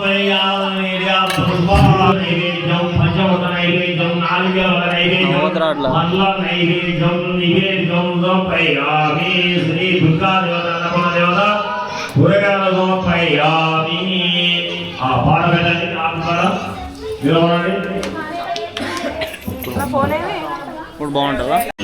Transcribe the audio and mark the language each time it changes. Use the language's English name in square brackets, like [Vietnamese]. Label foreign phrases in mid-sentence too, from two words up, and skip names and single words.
[Sanskrit] नैवेद्यम पंचमत नैवेद्यम नारिकेल नैवेद्यम मल्ल नैवेद्यम निवेद्यम समर्पयामि श्री दुर्गा देवता नमः देवता కూరగాయల సమర్పయామి. [Telugu] ఆ పాట పెట్టండి, ఆత్మరా నిలబడండి. ఇప్పుడు బాగుంటుందా?